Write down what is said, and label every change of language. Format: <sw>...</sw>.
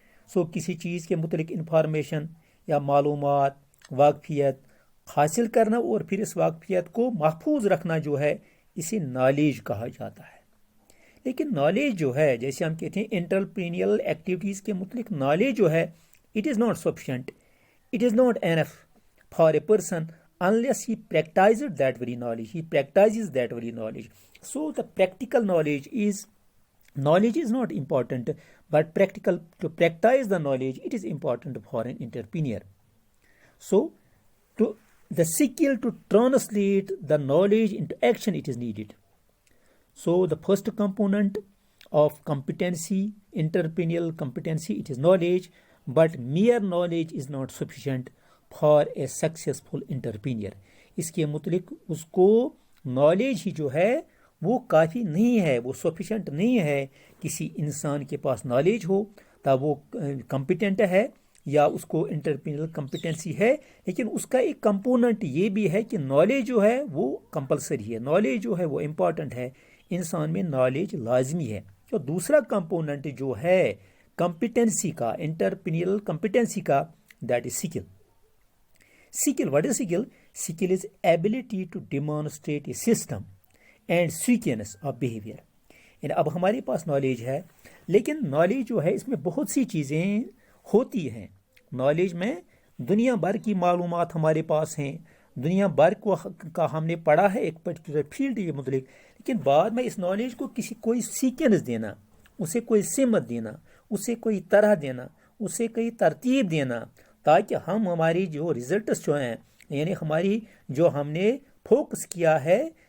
<ur>سو کسی چیز کے متعلق انفارمیشن یا معلومات واقفیت حاصل کرنا اور پھر اس واقفیت کو محفوظ رکھنا جو ہے اسے نالج کہا جاتا ہے. لیکن نالج جو ہے</ur> <en>جیسے ہم کہتے ہیں انٹرپرینیل ایکٹیویٹیز کے متعلق نالج جو ہے it is not sufficient, it is not enough for a person unless he practices that very knowledge. So the practical knowledge is not important, but to practice the knowledge it is important for an entrepreneur. So the skill to translate the knowledge into action it is needed. So the first component of competency, entrepreneurial competency, it is knowledge, but mere knowledge is not sufficient for a successful entrepreneur.</en> <ur>اس کے متعلق اس کو knowledge ہی جو ہے وہ کافی نہیں ہے, وہ sufficient نہیں ہے. کسی انسان کے پاس نالج ہو تب وہ کمپیٹنٹ ہے یا اس کو انٹرپرینیل کمپیٹنسی ہے, لیکن اس کا ایک کمپوننٹ یہ بھی ہے کہ نالج جو ہے وہ کمپلسری ہے, نالج جو ہے وہ امپورٹنٹ ہے, انسان میں نالج لازمی ہے. تو دوسرا کمپوننٹ جو ہے کمپیٹنسی کا, انٹرپرینیل کمپیٹنسی کا,</ur> <en>That is skill. Skill, what is skill? Skill is ability to demonstrate a system and sequence of behavior.</en> <ur>یعنی اب ہمارے پاس نالج ہے لیکن نالج جو ہے اس میں بہت سی چیزیں ہوتی ہیں. نالج میں دنیا بھر کی معلومات ہمارے پاس ہیں, دنیا بھر کا ہم نے پڑھا ہے ایک پرٹیکولر فیلڈ کے متعلق, لیکن بعد میں اس نالج کو کوئی سیکوینس دینا, اسے کوئی سمت دینا, اسے کوئی طرح دینا, اسے کوئی ترتیب دینا, تاکہ ہم ہماری جو ریزلٹس جو ہیں یعنی ہماری جو ہم نے فوکس کیا ہے</ur>